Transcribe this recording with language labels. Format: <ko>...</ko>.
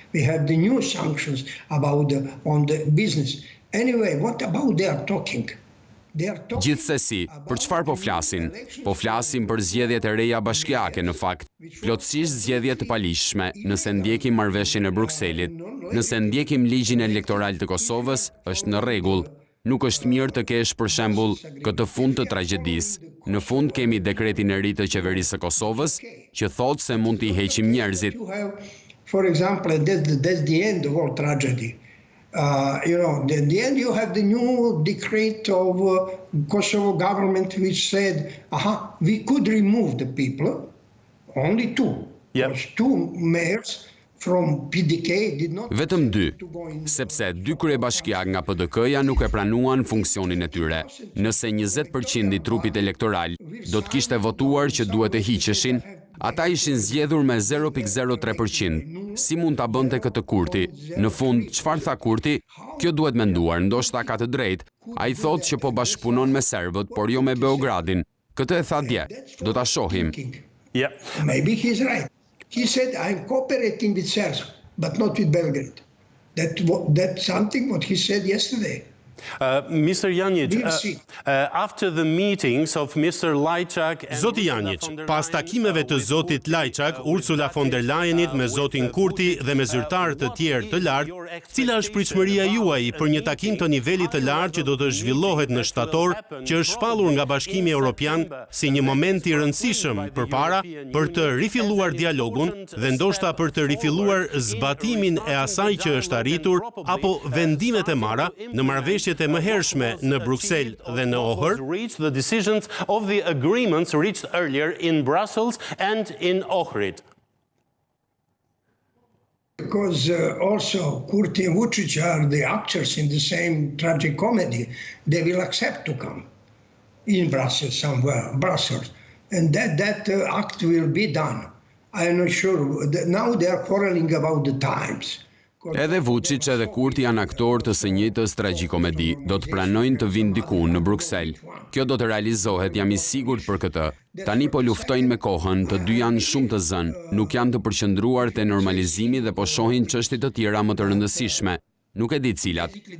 <en>We have the new sanctions on the business. Anyway, what about they are talking?</en> <sq>Gjithsesi, për çfarë po flasin? Po flasin për zgjedhjet e reja bashkiake në fakt, plotësisht zgjedhje të palishme, nëse ndjekim marrëveshjen e Brukselit, nëse ndjekim ligjin elektoral të Kosovës, është në rregull. Nuk është mirë të kesh për shembull këtë fund të tragjedisë. Në fund kemi dekretin e ri të qeverisë së Kosovës, që thotë se mund t'i heqim njerëzit.</sq> <en>For example, that's the end of all tragedy. At the end you have the new decree of Kosovo government which said, we could remove the people, only two. Yep. Two mayors from PDK did not...</en> <sq>Vetëm 2, sepse 2 kryebashkiak nga PDK-ja nuk e pranuan funksionin e tyre. Nëse 20% i trupit elektoral do të kishte votuar që duhet e hiqeshin, ata ishin zgjedhur me 0.03%. Si mund ta bënte këtë Kurti? Në fund, çfarë tha Kurti? Kjo duhet menduar, ndoshta ka të drejtë. Ai thotë që po bashkëpunon me serbët, por jo me Beogradin. Këtë e tha dje. Do ta shohim.</sq> <en>Yeah. Maybe he's right. He said, I'm cooperating with Serbs, but not with Belgrade. That's something what he said yesterday. Mr. Janjic, after the meetings of Mr. Lajçak and</en> <sq>Zoti Janjic, pas takimeve të zotit Lajçak, Ursula von der Leyenit me zotin Kurti dhe me zyrtarë të tjerë të lartë, cila është pritshmëria juaj për një takim të nivelit të lartë që do të zhvillohet në shtator, që është shpallur nga Bashkimi Evropian si një moment i rëndësishëm përpara për të rifilluar dialogun dhe ndoshta për të rifilluar zbatimin e asaj që është arritur apo vendimet e marra në marrëveshjet e mëhershme në Bruksel dhe në Ohër.</sq> <en>The decisions of the agreements reached earlier in Brussels and in Ohrid. Because also Kurti and Vučić are the actors in the same tragic comedy, they will accept to come in Brussels somewhere, Brussels, and that act will be done. I am not sure. Now they are quarreling about the times.</en> <sq>Edhe Vuçić edhe Kurti janë aktorë të së njëjtës tragjikomedi, do të pranojnë të vinë diku në Bruksel. Kjo do të realizohet, jam i sigurt për këtë. Tani po luftojnë me kohën, të dy janë shumë të zënë, nuk janë të përqendruar te normalizimi dhe po shohin çështje të tjera më të rëndësishme. Nuk e di cilat.</sq>